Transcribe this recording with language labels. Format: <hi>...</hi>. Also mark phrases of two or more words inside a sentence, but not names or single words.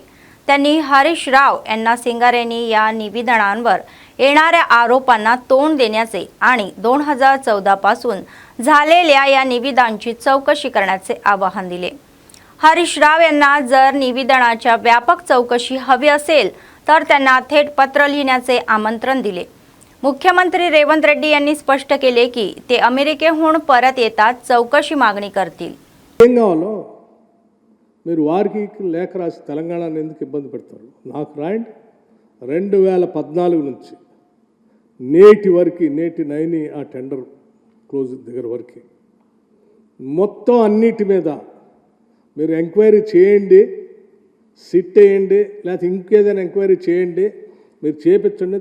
<mr>त्यांनी हरीश राव यांना सिंगारेंनी या निवेदनांवर येणाऱ्या आरोपांना तोंड देण्याचे आणि 2014 पासून झालेल्या या निवेदनांची चौकशी करण्याचे आवाहन दिले। हरीश राव यांना जर निवेदनाच्या व्यापक चौकशी हवी असेल तर त्यांना थेट पत्र लिहिण्याचे आमंत्रण दिले। मुख्यमंत्री रेवंत रेड्डी यांनी स्पष्ट केले की ते अमेरिकेहून परत येतात चौकशी मागणी करतील।</mr> <te>మీరు వారికి లేఖ రాసి తెలంగాణను ఎందుకు ఇబ్బంది పెడతారు? నాకు రాయండి। 2014 నుంచి నేటి వరకు నేటి నైని ఆ</te> <en>tender close</en> <te>దగ్గర వరకు మొత్తం అన్నిటి మీద మీరు ఎంక్వైరీ చేయండి, సిట్ వేయండి, లేకపోతే ఇంకేదైనా ఎంక్వైరీ చేయండి, మీరు చేపించండి।</te>